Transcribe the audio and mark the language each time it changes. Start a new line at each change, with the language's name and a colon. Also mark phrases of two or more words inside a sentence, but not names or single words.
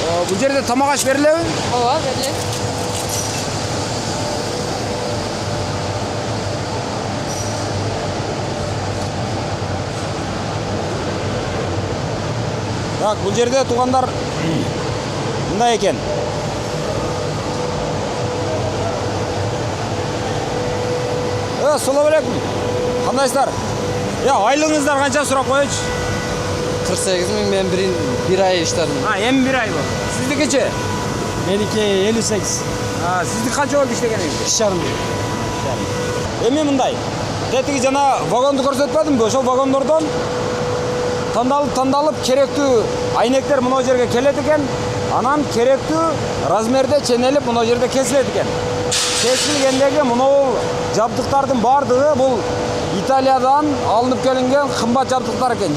Kyrgyz: Бул жерде тамак аш берилеби? Ооба, берилет. Так, бул жерде туугандар мындай экен.
Uzbek: Assalomu alaykum. Qandaysizlar? Aylığınızlar qancha so'rab qo'ychi? 48 ming, men bir ay ishladim. Ha, endi 1 oy bu. Siznikichi? Meniki 58. Ha, sizniki qancha bo'ldi ishlaganingiz? 2,5 ming.
Kyrgyz: Эми мындай. Тетиги жана вагонду көрсөтпөдүмбү? Ошол вагондордон тандалып керектүү айнектер мына жерге келет экен. Анан керектүү размерде ченелип мына жерде кесилет экен. Кесилгендеги мынау жабдыктардын бардыгы бул Италиядан алынып келинген кымбат жабдыктар экен.